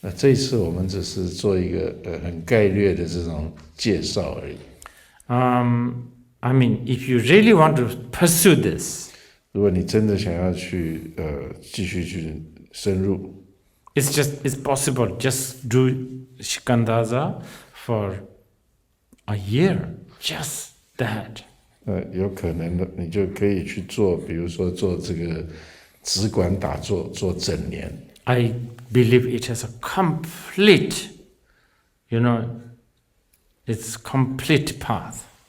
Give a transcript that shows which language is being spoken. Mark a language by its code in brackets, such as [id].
[zh] 这一次我们只是做一个很概略的这种介绍而已。 [en] I mean, if you really want to pursue this, [zh] 如果你真的想要去继续去深入， [en] it's possible. Just do Shikandaza for a year, just that. [zh] 有可能的，你就可以去做，比如说做这个止观打坐，做整年。 [en] I believe it has a complete, it's complete path.